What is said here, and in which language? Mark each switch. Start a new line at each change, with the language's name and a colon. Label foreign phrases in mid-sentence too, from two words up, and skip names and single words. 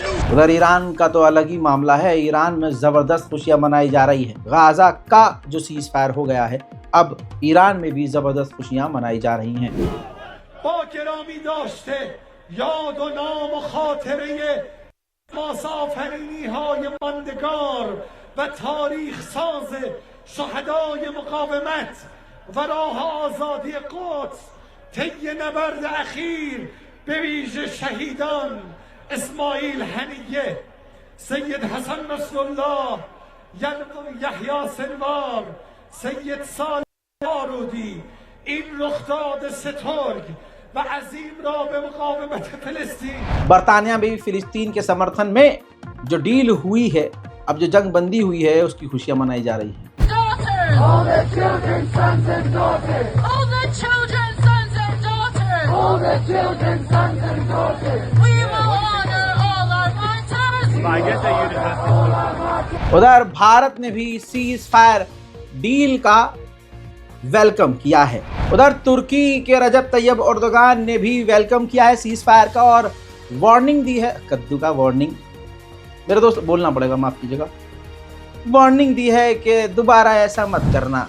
Hindi: उधर ईरान का तो अलग ही मामला है। ईरान में ज़बरदस्त खुशियां मनाई जा रही है। गाज़ा का जो
English: cease fire
Hindi: हो गया है, अब ईरान में भी ज़बरदस्त खुशियां मनाई जा रही हैं।
Persian: با گرامی داشته یاد و نام و خاطره مسافرینی های ماندگار و تاریخ ساز شهدای مقاومت و راه آزادی قدس طی نبرد اخیر به ویژه شهیدان اسماعیل هنیه، سید حسن نصرالله، یحیی سنوار، سید صالح بارودی این رخداد سترگ و عظیم را به مقاومت فلسطین
Hindi: बरतानिया में भी फिलिस्तीन के समर्थन में जो डील हुई है, अब जो जंग बंदी हुई है, उसकी खुशियां मनाई जा रही है।
English: All the children, sons and daughters. All the children, sons and daughters. All the children, sons and daughters. We will honor all our martyrs.
Hindi: उधर भारत ने भी
English: cease fire deal
Hindi: का वेलकम किया है। उधर तुर्की के रजब तैयब एर्दोगान ने भी वेलकम किया है
English: cease fire
Hindi: का और वार्निंग दी है, कद्दू का वार्निंग, मेरे दोस्त बोलना पड़ेगा, माफ कीजिएगा, वार्निंग दी है कि दोबारा ऐसा मत करना।